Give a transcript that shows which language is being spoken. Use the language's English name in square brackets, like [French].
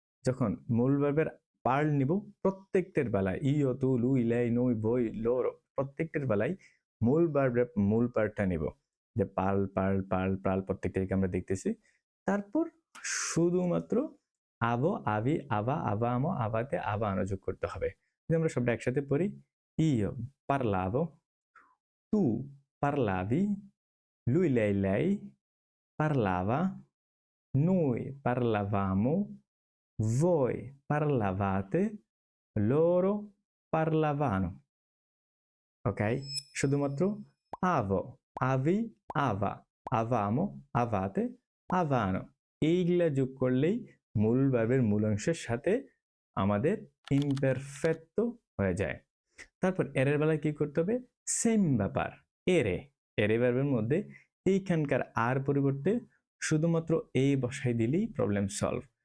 [Bangla] যখন মূল ভার্বের পার্ল নিব, প্রত্যেকটার বেলায় ইয়ো, তু, লুই, লাই, নই, বই, লোর প্রত্যেকটার বেলায় মূল ভার্বের মূল পার্টটা নিব। যে পার্ল, পার্ল, পার্ল, পার্ল প্রত্যেকটাকে আমরা দেখতেছি। তারপর শুধুমাত্র আভো, আভি, আভা, আভামো, আভাতে, আভানো যোগ করতে হবে। যদি আমরা সবটা একসাথে পড়ি, ইয়ো [Italian] parlavo, tu parlavi, lui, lei parlava, noi parlavamo, voi parlavate, loro parlavano। [Bangla] ওকে? শুধুমাত্র আভো, আভি, আভা, আভামো, আভাতে, আভানো এইগুলা যোগ করলেই মূল ভার্বের মূল অংশের সাথে আমাদের ইমপারফেক্টো হয়ে যায়। তারপর এরের বেলায় কি করতে হবে? সেম ব্যাপার। এরে, এরে ভার্বের মধ্যে এইখানকার আর পরিবর্তে শুধুমাত্র এই বসাই দিলেই প্রবলেম সলভ।